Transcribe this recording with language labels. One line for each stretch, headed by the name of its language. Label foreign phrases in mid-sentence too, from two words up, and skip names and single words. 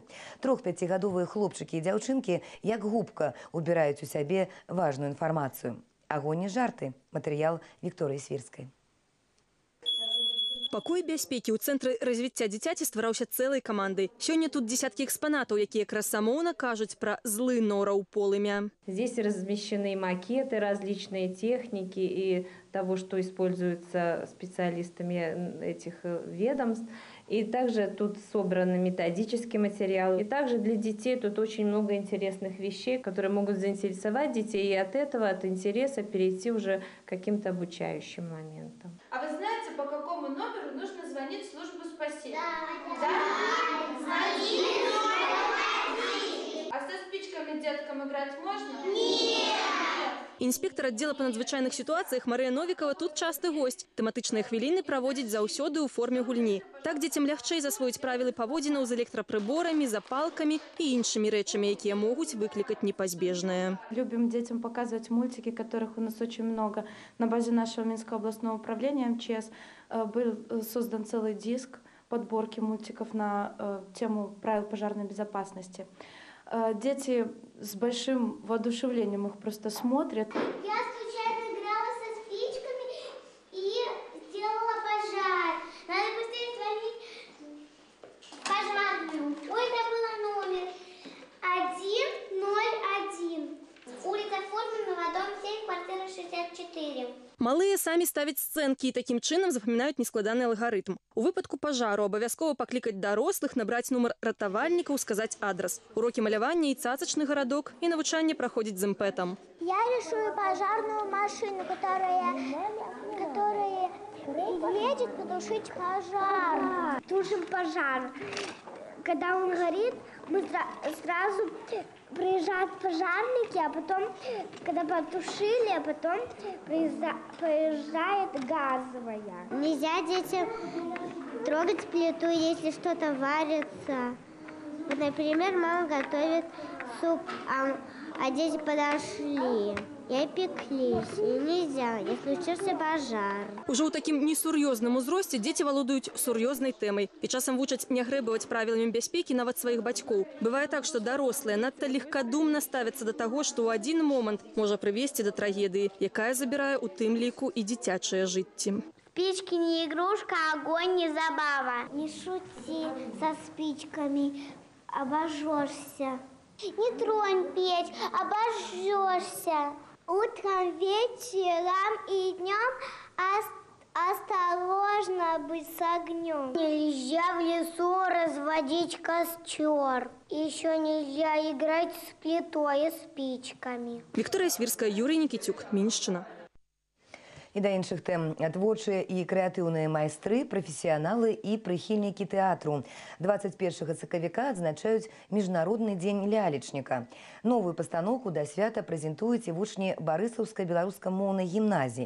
Belarusian: 3-5гадовыя хлопчыкі і дзяўчынкі, як губка, убіраюць у сябе важную інфармацыю. Агонь і жарты. Матэрыял Виктории Свирской. Пакой бяспекі ў цэнтры развіцця дзіцяці ствараўся цэлай камандай. Сёння тут десяткі экспанатаў, якія красамоўна кажуць пра злы нора ў полымя.
Russian: Здесь размещены макеты, различные техники и того, что используется специалистами этих ведомств. И также тут собраны методические материалы. И также для детей тут очень много интересных вещей, которые могут заинтересовать детей. И от этого, от интереса перейти уже к каким-то обучающим моментам. А вы знаете, по какому номеру нужно звонить в службу спасения? Да? Звоните! А со спичками деткам играть можно? Нет!
Belarusian: Інспектор аддзела па надзвычайных сітуацыях Марыя Новікова тут часты госць. Тэматычныя хвіліны праводзіць заўсёды ў форме гульні. Так дзецям лягчэй засвоіць правілы паводзінаў з электрапрыборамі, запалкамі і іншымі рэчамі, якія могуць выклікаць непазбежнае.
Russian: Любим детям показывать мультики, которых у нас очень много. На базе нашего Минского областного управления МЧС был создан целый диск подборки мультиков на тему правил пожарной безопасности. Дети с большим воодушевлением их просто смотрят. Я случайно играла со спичками и сделала пожар. Надо быстрее звонить в пожарную. Ой, забыла номер. 101. Улица Форменного, дом 7, квартира 64.
Belarusian: Малыя самі ставяць сцэнкі і такім чынам запамінаюць нескладаны алгарытм. У выпадку пажару абавязкова паклікаць дарослых, набраць нумар ратавальнікаў, сказаць адрас. Урокі малявання і цацачны гарадок і навучанне праходзіць з імпэтам.
Russian: Я рисую пожарную машину, которая едет потушить пожар. Тушим пожар. Когда он горит, мы сразу приезжают пожарники, а потом, когда потушили, а потом приезжает газовая. Нельзя детям трогать плиту, если что-то варится. Вот, например, мама готовит суп, а дети подошли и опеклись. И нельзя, и случился пожар.
Belarusian: Ужо ў такім несур'ёзным узросце дзеці валодаюць сур'ёзнай тэмай і часам вучаць не грэбаваць правіламі бяспекі нават сваіх бацькоў. Бывае так, што дарослыя надта легкадумна ставяцца да таго, што ў адзін момант можа прывесці да трагедыі, якая забірае ў тым ліку і дзіцячыя жыцці.
Russian: Спички не игрушка, огонь не забава. Не шути со спичками, обожжешься. Не тронь печь, обожжешься. Утром, вечером и днем осторожно быть с огнем. Нельзя в лесу разводить костер. Еще нельзя играть с плитой и спичками.
Belarusian: Вікторыя Свірская, Юрій Нікітюк, Мінщина. І да іншых тэм. Творчыя і крэатыўныя майстры, прафесіяналы і прыхільнікі тэатру. 21 сакавіка адзначаюць Міжнародны дзень лялечніка. Новую пастаноўку да свята прэзентуюць і вучні Барысаўскай беларускамоўнай гімназіі.